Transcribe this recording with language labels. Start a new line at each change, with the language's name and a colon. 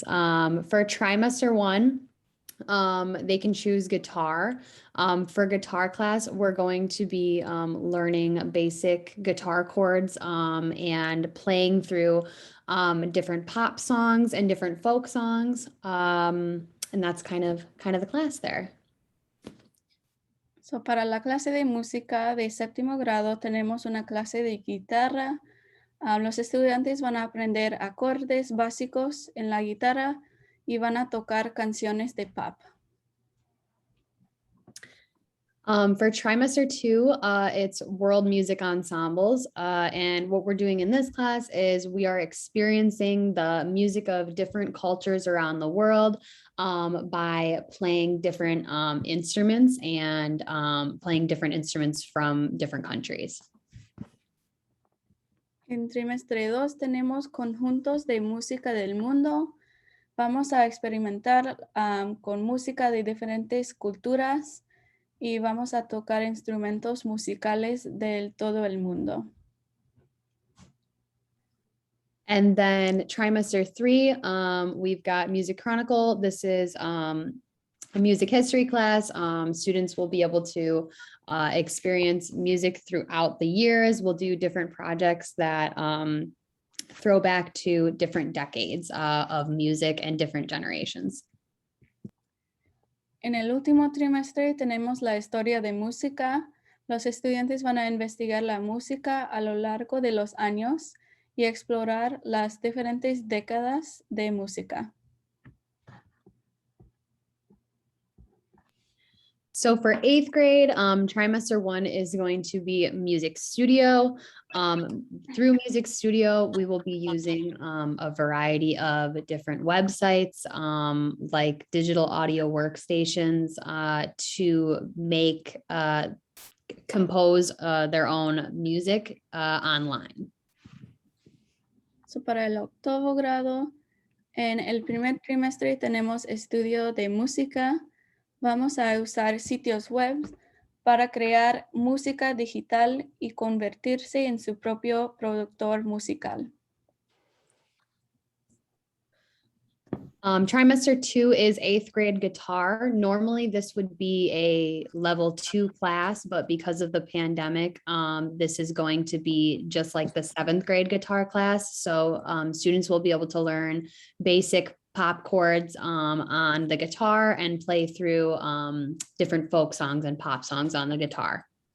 English: For trimester 1, they can choose guitar. For guitar class, we're going to be learning basic guitar chords and playing through different pop songs and different folk songs. And that's kind of the class there.
Spanish: So, para la clase de música de 7º grado tenemos una clase de guitarra. Los estudiantes van a aprender acordes básicos en la guitarra y van a tocar canciones de pop.
English: For trimester 2, it's world music ensembles. And what we're doing in this class is we are experiencing the music of different cultures around the world by playing different instruments and playing different instruments from different countries.
Spanish: En trimestre 2 tenemos conjuntos de música del mundo. Vamos a experimentar con música de diferentes culturas y vamos a tocar instrumentos musicales de todo el mundo.
English: And then trimester 3, we've got Music Chronicle. This is a music history class. Students will be able to experience music throughout the years. We'll do different projects that throw back to different decades of music and different generations.
Spanish: En el último trimestre tenemos la historia de música. Los estudiantes van a investigar la música a lo largo de los años y explorar las diferentes décadas de música.
English: So for 8th grade, trimester 1 is going to be Music Studio. Through Music Studio, we will be using a variety of different websites like digital audio workstations to make, compose their own music online.
Spanish: So para el octavo grado, en el primer trimestre tenemos estudio de música. Vamos a usar sitios web para crear música digital y convertirse en su propio productor musical.
English: Trimester 2 is 8th grade guitar. Normally this would be a level 2 class, but because of the pandemic, this is going to be just like the 7th grade guitar class. So students will be able to learn basic pop chords on the guitar and play through different folk songs and pop songs on the guitar.